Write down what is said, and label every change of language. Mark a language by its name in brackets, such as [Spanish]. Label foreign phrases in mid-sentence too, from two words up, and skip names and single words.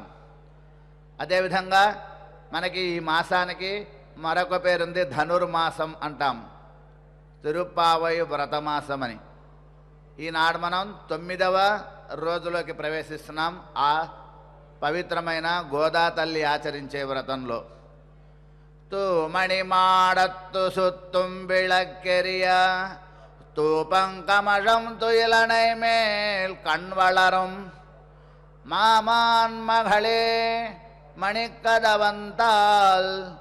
[Telugu] అదేవిధంగా మనకి ఈ మాసానికి మరొక పేరుంది, ధనుర్మాసం అంటాం. తిరుప్పావై వ్రతమాసం అని. ఈనాడు మనం 9వ రోజులోకి ప్రవేశిస్తున్నాం. ఆ పవిత్రమైన గోదా తల్లి ఆచరించే వ్రతంలో. [Tamil] தூமணிமாடத்து சுத்தும் விளக்கெரிய தூபங்கமழம் துயிலனை மேல் கண் வளரும் மாமான் மகளே மணிக்கதவந்தால்